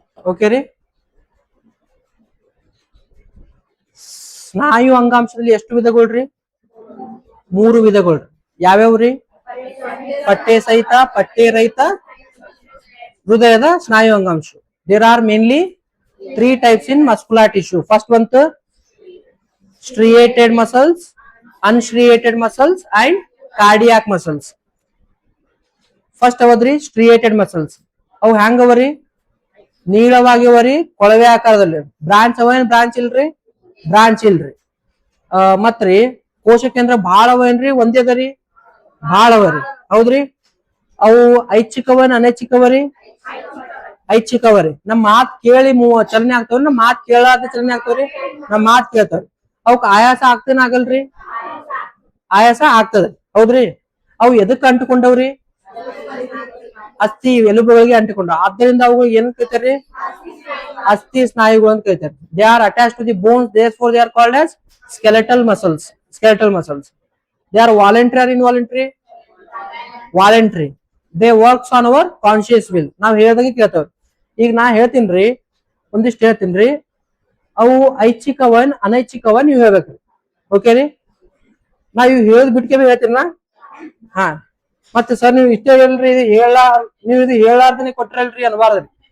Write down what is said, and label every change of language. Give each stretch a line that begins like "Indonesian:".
Kannada: Okay ರೀ. ಸ್ನಾಯು ಅಂಗಾಂಶದಲ್ಲಿ ಎಷ್ಟು ವಿಧಗಳ್ರಿ, 3 ವಿಧಗಳ್ರಿ. ಯಾವ್ಯಾವ್ರಿ, ಪಟ್ಟೆ ಸಹಿತ, ಪಟ್ಟೆ ರಹಿತ, ಹೃದಯದ ಸ್ನಾಯು ಅಂಗಾಂಶ.
English: There are mainly 3 types in muscular tissue. First one, striated muscles, unstriated muscles and cardiac muscles.
Kannada: First ಅವದ್ರಿ ಸ್ಟ್ರಿಯೇಟೆಡ್ muscles. ಅವು ಹ್ಯಾಂಗ ಅವರಿ, ನೀಳವಾಗಿ ಅವರಿ, ಕೊಳವೆ ಆಕಾರದಲ್ಲಿ. ಬ್ರಾಂಚ್ ಅವೇನ್, ಬ್ರಾಂಚ್ ಇಲ್ರಿ, ಬ್ರಾಂಚ್ ಇಲ್ರಿ. ಮತ್ರಿ ಕೋಶ ಕೇಂದ್ರ ಭಾಳ ಅವೇನ್ರಿ, ಒಂದೇ ಅದರಿ, ಭಾಳ ಅವರಿ. ಹೌದ್ರಿ. ಅವು ಐಚ್ಛಿಕವನ್ ಅನೈಚ್ಛಿಕವರಿ, ಐಚ್ಛಿಕವರಿ. ನಮ್ ಮಾತ್ ಕೇಳಿ ಚಲನೆ ಆಗ್ತಾವ್ರಿ, ನಮ್ ಮಾತ್ ಕೇಳಾದ ಚಲನೆ ಆಗ್ತಾವ್ರಿ, ನಮ್ ಮಾತ್ ಕೇಳ್ತಾವ್ರಿ. ಅವಕ್ ಆಯಾಸ ಆಗ್ತೇನ ಆಗಲ್ರಿ, ಆಯಾಸ ಆಗ್ತದೆ. ಹೌದ್ರಿ. ಅವು ಎದಕ್ ಅಂಟಿಕೊಂಡವ್ರಿ, ಅಸ್ಥಿ ಎಲುಬುಗಳಿಗೆ ಅಂಟಿಕೊಂಡ. ಆದ್ದರಿಂದ ಅವು ಏನ್ ಕರೀತಾರ್ರಿ, ಅಸ್ಥಿ ಸ್ನಾಯುಗಳು ಅಂತ ಕರೀತಾರೆ.
English: They are attach to the bones, therefore they are called as skeletal muscles. Skeletal muscles. They are voluntary or involuntary? Voluntary. They works on our conscious will.
Kannada: ನಾವ್ ಹೇಳ್ದಂಗೆ ಕೇಳ್ತಾವ್ರಿ. ಈಗ ನಾ ಹೇಳ್ತೀನ್ರಿ, ಒಂದಿಷ್ಟು ಹೇಳ್ತೀನ್ರಿ, ಅವು ಐಚ್ಛಿಕವನ್ ಅನೈಚ್ಛಿಕವನ್ ನೀವು ಹೇಳ್ಬೇಕ್ರಿ. ಓಕೆ ರೀ. ನಾವ್ ಇವ್ ಹೇಳದ್ ಬಿಟ್ಕೆ ಹೇಳ್ತೀನ. ಹಾ, ಮತ್ತೆ ಸರ್ ನೀವು ಇಷ್ಟೇ ಹೇಳ್ರಿ, ನೀವು ಇದು ಹೇಳಾರ್ದನೆ ಕೊಟ್ರಲ್ರಿ ಅನ್ಬಾರ್ದ್ರಿ.